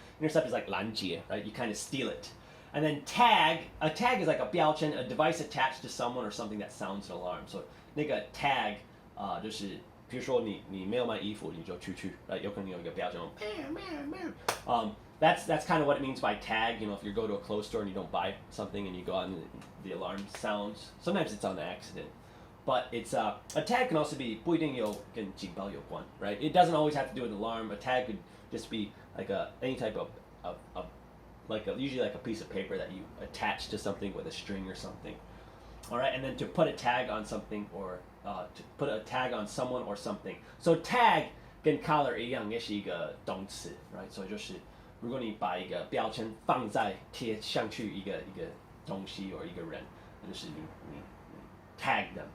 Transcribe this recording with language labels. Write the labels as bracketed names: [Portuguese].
[English] Intercept is like 拦截 right? You kind of steal it. And then tag, a tag is like a 标签, a device attached to someone or something that sounds an alarm. [Chinese] So 那个 tag 就是比如说你没有买衣服你就出去 right? 有可能有一个标签 [English] that's kind of what it means by tag. You know, if you go to a clothes store and you don't buy something and you go out and the alarm sounds, sometimes it's on accident. But it's a tag can also be [Chinese] 不一定有跟警报有关 [English] right? It doesn't always have to do with an alarm. A tag could just be like any type of like usually like a piece of paper that you attach to something with a string or something. All right, and then to put a tag on something or to put a tag on someone or something. [Chinese] So tag 跟 collar 一样，也是一个动词 right? 所以就是如果你把一个标签放在贴上去一个东西或一个人，那就是你 [English] tag them.